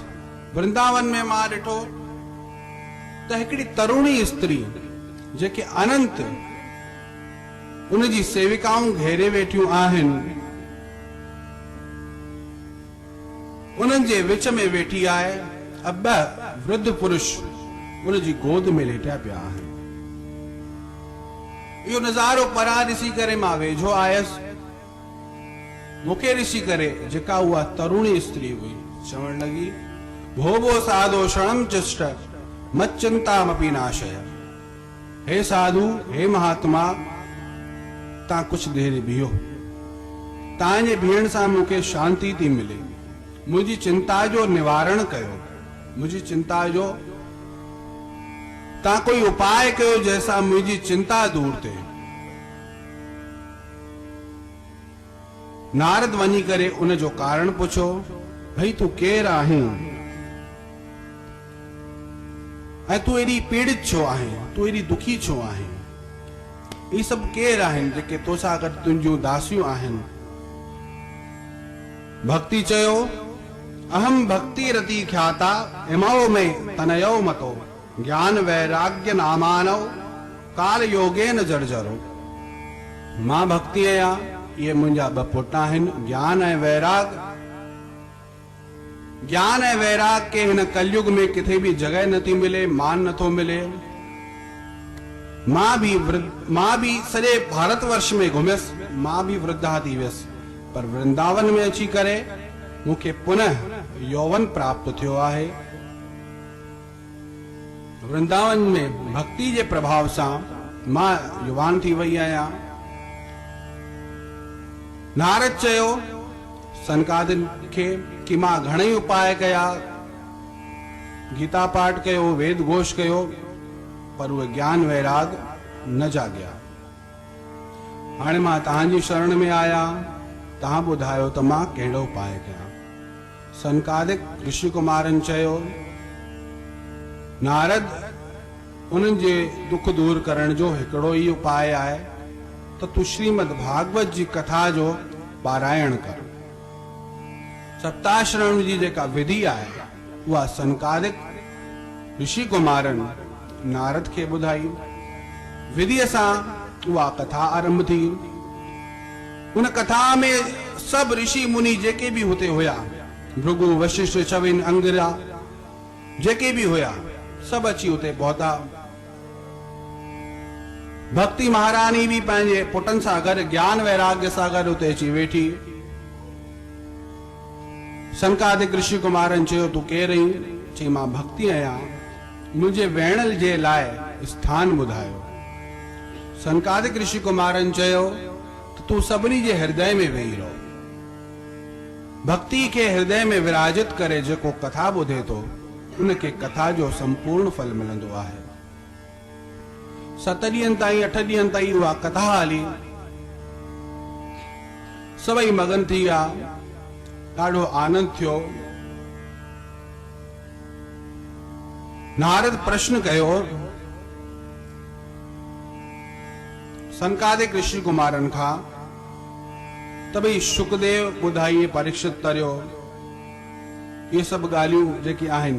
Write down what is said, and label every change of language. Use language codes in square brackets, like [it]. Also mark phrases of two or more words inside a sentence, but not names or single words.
[sd] वृंदावन में मां ॾिठो त हिकिड़ी तरुणी स्त्री जेके अनंत उनजी सेविकाऊं घेरे वेठियूं आहिनि, उन्हनि जे विच में वेठी आहे। अब वृद्ध पुरुष उनजी गोद में लेटिया पिया आहिनि। इहो नज़ारो परां ॾिसी करे मां वेझो आयसि। मूंखे ॾिसी करे जेका उहा तरुणी स्त्री हुई चवण लॻी, [sa] भोगो साधो क्षणम चिष्ट मत चिंतामपि नाशय। [sd] हे साधु, हे महात्मा, तव्हां कुछ देर बीहो, तव्हांजे बीहण सां मूंखे शांती थी मिले। मुंहिंजी चिंता जो निवारण कयो, मुंहिंजी चिंता जो तव्हां कोई उपाय कयो जंहिंसां मुंहिंजी चिंता दूर थिए। नारद वञी करे उन जो कारण पुछो, भई तूं केरु आहीं ऐं तूं एॾी पीड़ित छो आहीं, तूं एॾी दुखी छो आहीं? ये सब केर आहिनि जेके तोसां गॾु तुंहिंजूं दासियूं आहिनि? भक्ति चयो, [sa] अहम भक्ति रति ख्याता इमो में तनयो मतो ज्ञान वैराग्य नामानव काल योगे न जर्जरो। [sd] मां भक्ति आहियां, ये मुंहिंजा ॿ पुट आहिनि, ज्ञान ऐं वैराग। ज्ञान ऐं वैराग के हिन कलयुग में किथे भी जगह नथी मिले, मान नथो मिले। मां भी सॼे भारतवर्ष में घुमियसि, मां भी वृद्धा थी वियसि, पर वृंदावन में अची करे मूंखे पुनः यौवन प्राप्त थियो आहे। वृंदावन में भक्ति जे प्रभाव सां मां युवान थी वई आहियां। नारद चयो सनकादिन खे कि मां घणेई उपाय कया, गीता पाठ कयो, वेद घोष कयो, पर उहे ज्ञान वैराग न जाॻिया। हाणे मां तव्हांजी शरण में आया, तव्हां ॿुधायो त मां कहिड़ो उपाय कयां। सनकादिक ऋषि कुमारनि चयो, नारद, उन्हनि जे दुख दूर करण जो हिकिड़ो ई उपाय आहे त तूं श्रीमद भागवत जी कथा जो पारायण कर। सप्ताश्रम जी जेका विधि आहे उहा सनकादिक ऋषि कुमारनि नारद खे ॿुधाई। विधिअ सां उहा कथा आरंभ थी। उन कथा में सब ऋषि मुनि जेके भी हुते हुया, भृगु, वशिष्ठ, चविन, अंगिरा, जेके भी हुया, सब अची हुते पहुता। भक्ति महारानी भी पंहिंजे पुटनि सां गॾु ज्ञान वैराग्य सां गॾु हुते अची वेठी। सनकादिक ऋषि कुमारनि चयो, तूं केरु आहीं? चई, मां भक्ति आहियां। मुझे वेणल जे लाए स्थान बुधायो। सनकादिक ऋषि कुमारन चयो तो तू सबनी जे हृदय में वेही रहो। भक्ति के हृदय में विराजित करे जेको कथा बुधे तो उनके कथा जो संपूर्ण फल मिलंदो आहे। 7 ॾींहंनि ताईं 8 ॾींहंनि ताईं उहा कथा हली। सभई मगन थी विया, ॾाढो आनंद थियो। नारद प्रश्न कयो सनकादिक ऋषि कुमारन खां त भई शुकदेव ॿुधाई, परीक्षित तरियो, ये सब ॻाल्हियूं जेकी आहिनि।